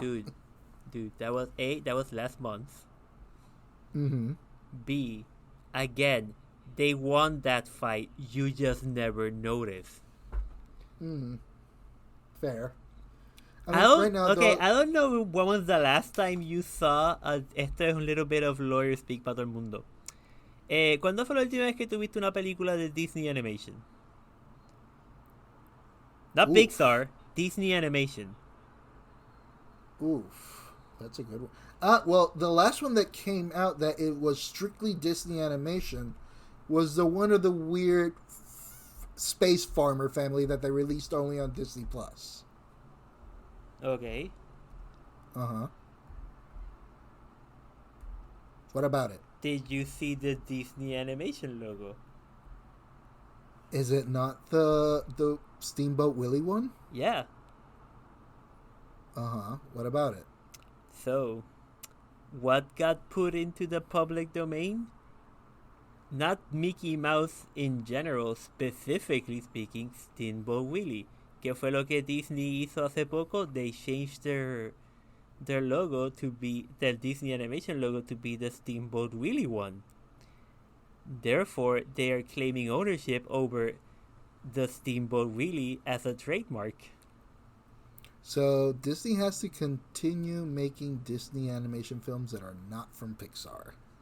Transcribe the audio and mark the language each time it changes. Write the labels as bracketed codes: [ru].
[en] Dude, that was last month. B, again, they won that fight. You just never noticed. Fair. I don't know when was the last time you saw [es] esto es un [en] little bit of lawyer speak [es] para todo el mundo. ¿Cuándo fue la última vez que tuviste una película de Disney Animation? [en] Not Pixar, Disney Animation. Oof, that's a good one. Well, the last one that came out that it was strictly Disney Animation was the one of the weird space farmer family that they released only on Disney Plus. Okay. Uh-huh. What about it? Did you see the Disney animation logo? Is it not the Steamboat Willie one? Yeah. Uh-huh. What about it? So, what got put into the public domain? Not Mickey Mouse in general, specifically speaking, Steamboat Willie. [es] ¿Qué fue lo que Disney hizo hace poco? [en] They changed their logo to be, their Disney animation logo to be the Steamboat Willie one. Therefore, they are claiming ownership over the Steamboat Willie as a trademark. So Disney has to continue making Disney animation films that are not from Pixar.